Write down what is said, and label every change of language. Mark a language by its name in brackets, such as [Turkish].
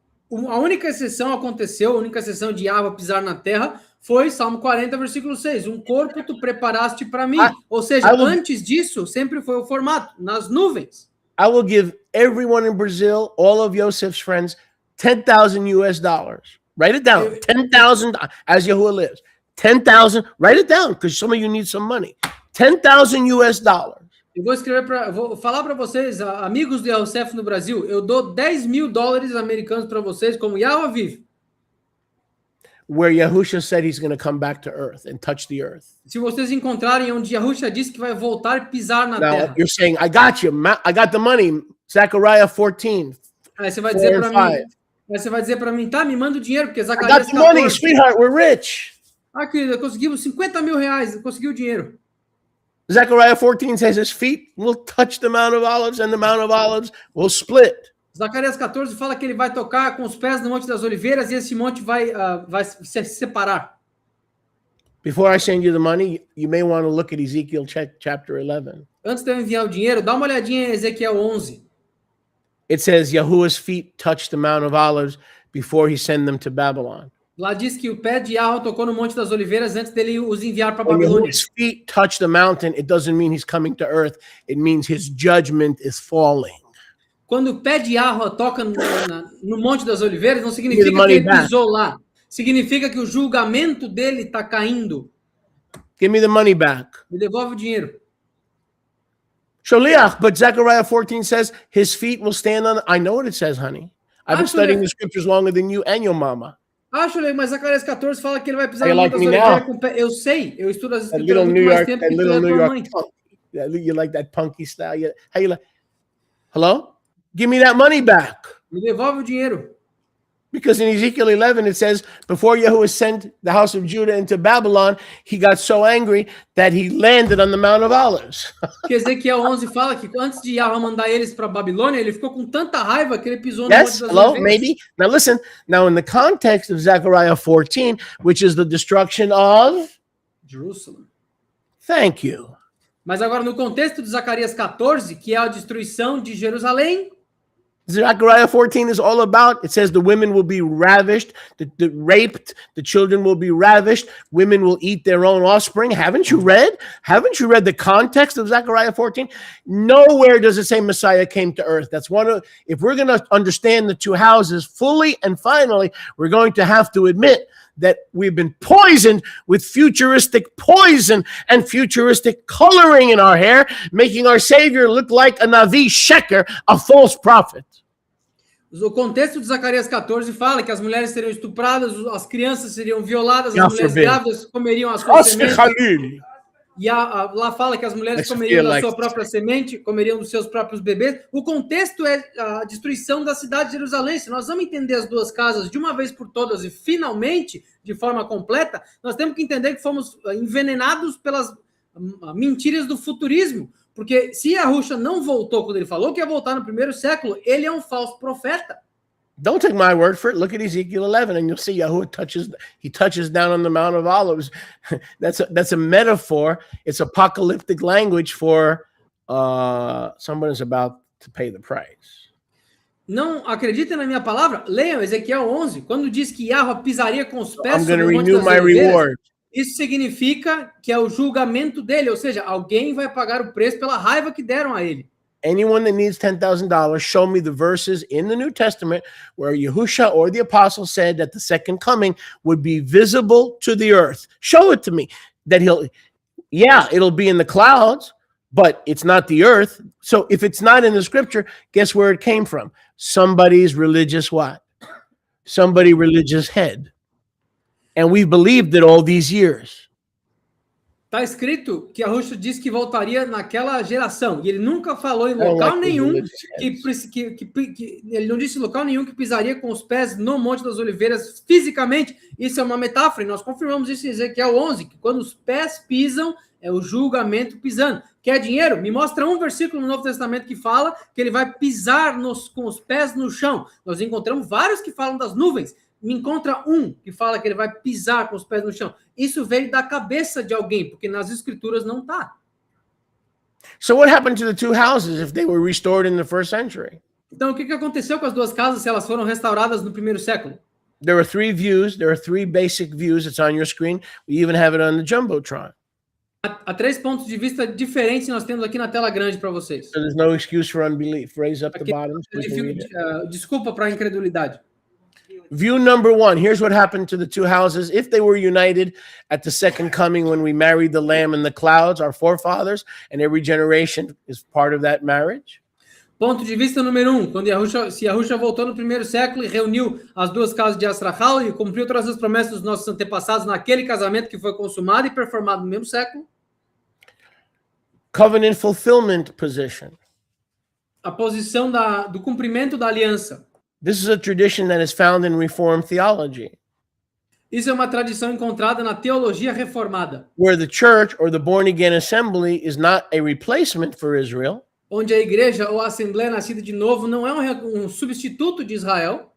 [Portuguese] A única exceção aconteceu, a única exceção de Yahweh pisar na terra foi Salmo 40, versículo 6. Um corpo tu preparaste para mim. Ou seja, antes disso, sempre foi o formato, nas nuvens. [English] I will give everyone in Brazil, all of Yosef's friends, $10,000 US. Write it down. 10,000 as Yahuwah lives. 10,000. Write it down because some of you need some money. $10,000 US. [Portuguese] Eu vou falar para vocês, amigos de Yosef no Brasil, eu dou $10.000 americanos para vocês, como Yahweh vive. [English] Where Yahusha said he's going to come back to earth and touch the earth. [Portuguese] Se vocês encontrarem onde Yahusha disse que vai voltar e pisar na terra. [English] You're saying, I got you. I got the money. Zechariah 14. [Portuguese] Aí você vai dizer para mim, tá, me manda o dinheiro, porque Zacarias 14. [English] I got the money, sweetheart, we're rich. [Portuguese] Querida, conseguimos $50 mil, conseguiu o dinheiro. [English] Zechariah 14 says his feet will touch the Mount of Olives and the Mount of Olives will split. [Portuguese] Zacarias 14 fala que ele vai tocar com os pés no Monte das Oliveiras e esse monte vai se separar. [English] Before I send you the money, you may want to look at Ezekiel chapter 11. [Portuguese] Antes de eu enviar o dinheiro, dá uma olhadinha em Ezequiel 11. [English] It says Yahuwah's feet touched the Mount of Olives before he sent them to Babylon. [Portuguese] Lá diz que o pé de Yahweh tocou no Monte das Oliveiras antes dele os enviar para Babilônia. [English] When his feet touch the mountain, it doesn't mean he's coming to earth. It means his judgment is falling. [Portuguese] Quando o pé de Yahweh toca no Monte das Oliveiras, não significa que ele pisou lá. Significa que o julgamento dele está caindo. [English] Give me the money back. [Portuguese] Me devolve o dinheiro. [English] Sholiach, but Zechariah 14 says his feet will stand on. I know what it says, honey. I've been studying the scriptures longer than you and your mama. [Portuguese] Mas Zacarias 14 fala que ele vai pisar no Monte das Oliveiras com o pé. Eu sei, eu estudo as escrituras muito mais tempo que tu é tua mãe. [English] You like that punky style? How you like? Hello? Give me that money back. [Portuguese] Me devolve o dinheiro. [English] Because in Ezekiel 11 it says, before Yahuwah sent the house of Judah into Babylon, he got so angry that he landed on the Mount of Olives. [Portuguese] Que Ezequiel 11 fala que antes de Yahweh mandar eles para Babilônia, ele ficou com tanta raiva que ele pisou no Monte das Oliveiras. [English] Maybe. Now listen, now in the context of Zechariah 14, which is the destruction of Jerusalem. Thank you. [Portuguese] Mas agora no contexto de Zacarias 14, que é a destruição de Jerusalém, [English] Zechariah 14 is all about, it says the women will be ravished, the raped, the children will be ravished, women will eat their own offspring. Haven't you read? Haven't you read the context of Zechariah 14? Nowhere does it say Messiah came to earth. That's one of, if we're going to understand the two houses fully and finally, we're going to have to admit that we've been poisoned with futuristic poison and futuristic coloring in our hair, making our Savior look like a Navi Sheker, a false prophet. [Portuguese] O contexto de Zacarias 14 fala que as mulheres seriam estupradas, as crianças seriam violadas, as mulheres grávidas comeriam as suas sementes. E lá fala que as mulheres comeriam da sua própria semente, comeriam dos seus próprios bebês. O contexto é a destruição da cidade de Jerusalém. Se nós vamos entender as duas casas de uma vez por todas e finalmente, de forma completa, nós temos que entender que fomos envenenados pelas mentiras do futurismo. Porque se Yahusha não voltou quando ele falou que ia voltar no primeiro século, ele é um falso profeta. [English] Don't take my word for it. Look at Ezekiel 11 and you'll see Yahuwah touches down on the Mount of Olives. That's a metaphor. It's apocalyptic language for someone is about to pay the price. [Portuguese] Não acreditem na minha palavra? Leiam Ezequiel 11, quando diz que Yahweh pisaria com os [English] I'm [Portuguese] pés sobre [English] to [Portuguese] o Monte [English] renew [Portuguese] das [English] my [Portuguese] Oliveiras. [English] reward. [Portuguese] Isso significa que é o julgamento dele, ou seja, alguém vai pagar o preço pela raiva que deram a ele. [English] Anyone that needs $10,000, show me the verses in the New Testament where Yahusha or the apostle said that the second coming would be visible to the earth. Show it to me. That it'll be in the clouds, but it's not the earth. So if it's not in the scripture, guess where it came from? Somebody's religious what? Somebody religious head. And we've believed it all these years. [Portuguese] Está escrito que Yahushua disse que voltaria naquela geração, e ele nunca falou em local nenhum ele não disse em local nenhum que pisaria com os pés no Monte das Oliveiras fisicamente. Isso é uma metáfora, e nós confirmamos isso em Ezequiel 11, que quando os pés pisam, é o julgamento pisando. Quer dinheiro? Me mostra um versículo no Novo Testamento que fala que ele vai pisar com os pés no chão. Nós encontramos vários que falam das nuvens. Me encontra um que fala que ele vai pisar com os pés no chão. Isso veio da cabeça de alguém, porque nas escrituras não está. [English] So what happened to the two houses if they were restored in the first century? [Portuguese] Então, o que aconteceu com as duas casas se elas foram restauradas no primeiro século? [English] There are three views. There are three basic views. It's on your screen. We even have it on the Jumbotron. [Portuguese] Há 3 pontos de vista diferentes que nós temos aqui na tela grande para vocês. [English] So there's no excuse for unbelief. Raise up the bottom. So we can read it. [Portuguese] Desculpa para a incredulidade. [English] View number one. Here's what happened to the two houses. If they were united at the second coming when we married the Lamb in the clouds, our forefathers, and every generation is part of that marriage. [Portuguese] Ponto de vista número 1. Quando Yahushua voltou no primeiro século e reuniu as duas casas de Astrachal e cumpriu todas as promessas dos nossos antepassados naquele casamento que foi consumado e performado no mesmo século. [English] Covenant fulfillment position. [Portuguese] A posição do cumprimento da aliança. [English] This is a tradition that is found in Reformed theology, [Portuguese] Isso é uma tradição encontrada na teologia reformada, [English] where the church or the born-again assembly is not a replacement for Israel, [Portuguese] onde a igreja ou a assembleia nascida de novo não é um substituto de Israel,